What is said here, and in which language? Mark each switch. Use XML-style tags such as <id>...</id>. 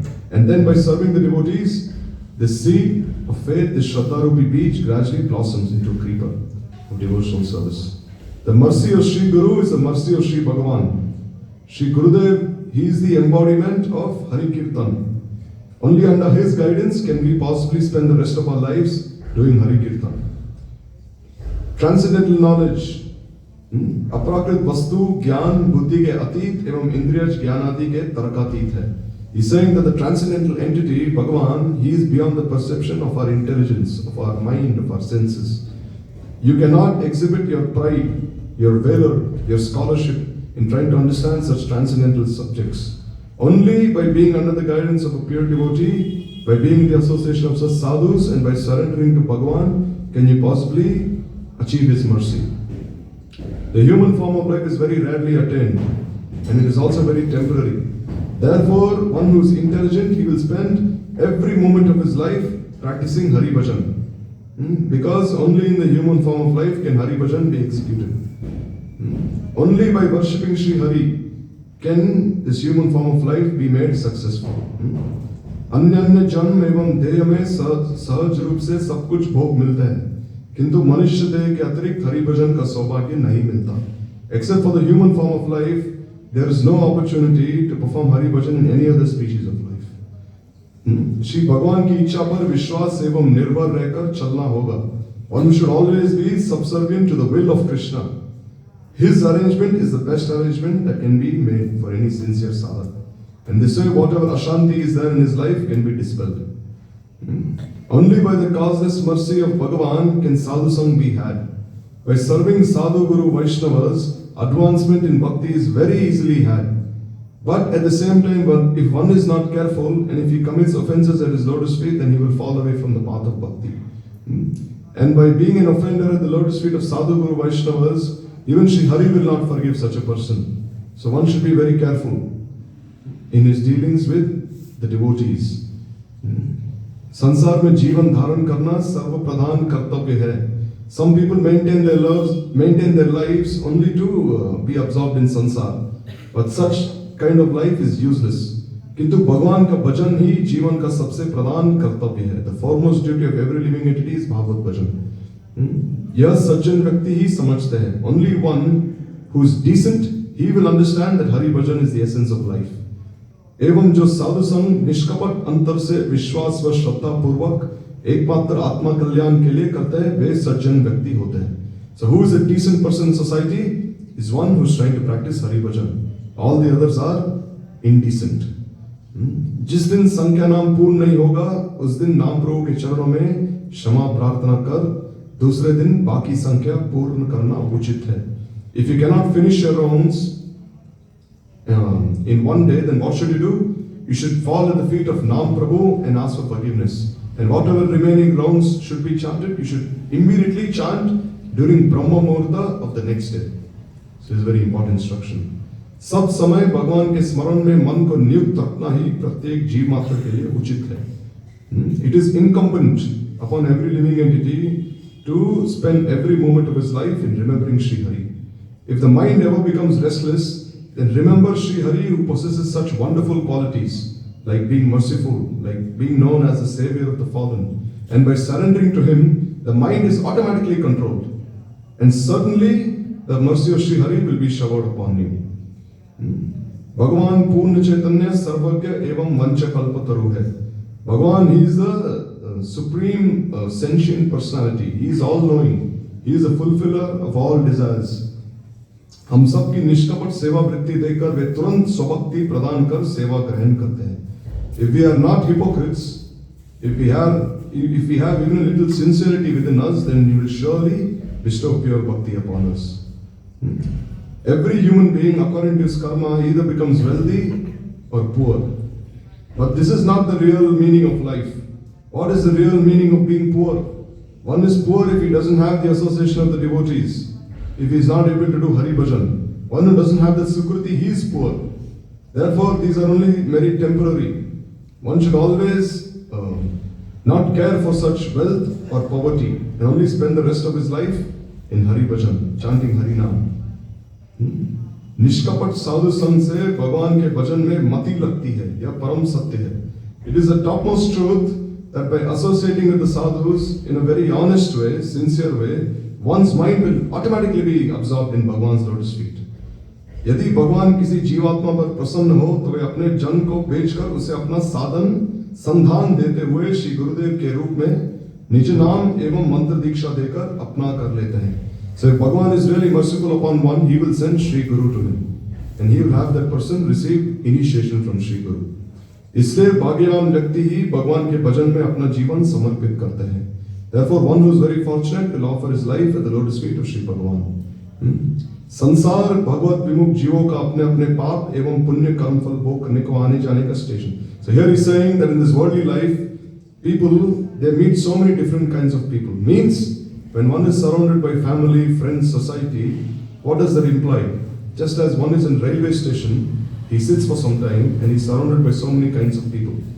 <en>And then by serving the devotees, the seed of faith, the</en> <hi>shraddha rupi beej,</hi> <en>gradually blossoms into a creeper of devotional service. The mercy of Sri Guru is the mercy of Sri Bhagavan. Sri Gurudev, he is the embodiment of Hari Kirtan. Only under his guidance can we possibly spend the rest of our lives doing Hari Kirtan. Transcendental knowledge,</en> <hi>अपराकृत वस्तु ज्ञान बुद्धि के अतीत एवं इंद्रियज ज्ञान आदि के तर्कातीत है.</hi> <en>He's saying that the transcendental entity, Bhagavan, he is beyond the perception of our intelligence, of our mind, of our senses. You cannot exhibit your pride, your valor, your scholarship in trying to understand such transcendental subjects. Only by being under the guidance of a pure devotee, by being in the association of such sadhus, and by surrendering to Bhagavan, can you possibly achieve his mercy. The human form of life is very rarely attained, and it is also very temporary. Therefore, one who is intelligent, he will spend every moment of his life practicing Hari Bhajan. Because only in the human form of life can Hari Bhajan be executed. Only by worshipping Sri Hari can this human form of life be made successful.</en> <hi>अन्य अन्य जन्म एवं देह में सहज रूप से सब कुछ भोग मिलते हैं, किंतु मनुष्य देह के अतिरिक्त हरि भजन का सौभाग्य नहीं मिलता.</hi> <en>Except for the human form of life, there is no opportunity to perform Hari Bhajan in any other species of life.</en> <hi>Shri भगवान की इच्छा पर विश्वास एवं निर्भर रहकर चलना होगा.</hi> <en>One should always be subservient to the will of Krishna. His arrangement is the best arrangement that can be made for any sincere sadhak. And this way, whatever ashanti is there in his life can be dispelled. Only by the causeless mercy of Bhagavan can sadhu sang be had. By serving sadhu guru Vaishnavas, advancement in bhakti is very easily had. But at the same time, if one is not careful and if he commits offenses at his lotus feet, then he will fall away from the path of bhakti. And by being an offender at the lotus feet of sadhu guru Vaishnavas, even Sri Hari will not forgive such a person. So one should be very careful in his dealings with the devotees.</en> <hi>संसार में जीवन धारण करना सर्व प्रधान कर्तव्य है.</hi> <en>Some people maintain their lives only to be absorbed in sansar, but such kind of life is useless.</en> <hi>किंतु भगवान का भजन ही जीवन का सबसे प्रधान कर्तव्य है.</hi> <en>The foremost duty of every living entity is Bhagavat bhajan.</en> <hi>यह सज्जन व्यक्ति ही समझते हैं.</hi> <en>Only one who is decent, he will understand that Hari Bhajan is the essence of life.</en> <hi>एवं जो साधु संग निष्कपट अंतर से विश्वास व श्रद्धा पूर्वक एकमात्र आत्मा कल्याण के लिए करते हैं, वे सज्जन व्यक्ति होते हैं.</hi> <en>So who is a decent person in society is one who is trying to practice Hari Bhajan. All the others are indecent.</en> <hi>जिस दिन संख्या नाम पूर्ण नहीं होगा, उस दिन नाम प्रभु के चरणों में क्षमा प्रार्थना कर दूसरे दिन बाकी संख्या पूर्ण करना उचित है.</hi> <en>If you cannot finish your rounds in one day, then what should you do? you should fall at the feet of Nam Prabhu and ask for forgiveness. And whatever remaining rounds should be chanted, you should immediately chant during Brahma Muhurta of the next day. So this is a very important instruction.</en> <hi>सब समय भगवान के स्मरण में मन को नियुक्त रखना ही प्रत्येक जीव मात्र के लिए उचित है.</hi> <en>It is incumbent upon every living entity to spend every moment of his life in remembering Sri Hari. If the mind ever becomes restless, then remember Sri Hari who possesses such wonderful qualities like being merciful, like being known as the savior of the fallen. And by surrendering to him, the mind is automatically controlled. And certainly, the mercy of Sri Hari will be showered upon you.</en> <hi>भगवान पूर्ण चैतन्य सर्वज्ञ एवं वंच कल्पतरु है.</hi> <en>Bhagavan, he is the supreme sentient personality. He is all knowing. He is the fulfiller of all desires.</en> <hi>हम सब की निष्कपट सेवा वृत्ति देकर वे तुरंत स्वभक्ति प्रदान कर सेवा ग्रहण करते हैं.</hi> <en>If we are not hypocrites, if we have even a little sincerity within us, then He will surely bestow pure bhakti upon us. Every human being, according to his karma, either becomes wealthy or poor. But this is not the real meaning of life. What is the real meaning of being poor? One is poor if he doesn't have the association of the devotees, if he is not able to do Hari Bhajan. One who doesn't have the Sukriti, he is poor. Therefore, these are only very temporary. One should always not care for such wealth or poverty and only spend the rest of his life in Hari Bhajan, chanting Hari Nam.</en> <hi>निष्कपट साधु संग से भगवान के भजन में मति लगती है, यह परम सत्य है.</hi> <en>It is the topmost truth that by associating with the sadhus in a very honest way, sincere way, one's mind will automatically be absorbed in Bhagwan's lotus feet.</en> <hi>यदि भगवान किसी जीवात्मा पर प्रसन्न हो तो वे अपने जन को बेचकर उसे अपना साधन संधान देते हुए श्री गुरुदेव के रूप में निज नाम एवं मंत्र दीक्षा देकर अपना कर लेते हैं.</hi> <en>So if Bhagavan is really merciful upon one, he will send Sri Guru to him. And he will have that person receive initiation from Sri Guru.</en> <hi>इसलिए भाग्यवान व्यक्ति ही भगवान के भजन में अपना जीवन समर्पित करते हैं.</hi> <en>Therefore, one who is very fortunate will offer his life at the lotus feet of Sri Bhagavan.</en> <hi>संसार भगवत विमुख जीवों का अपने अपने पाप एवं पुण्य कर्म फल भोग करने को आने जाने का station.</hi> <en>So here he's saying that in this worldly life, people, they meet so many different kinds of people. Means, when one is surrounded by family, friends, society, what does that imply? Just as one is in railway station, he sits for some time and he's surrounded by so many kinds of people.</en>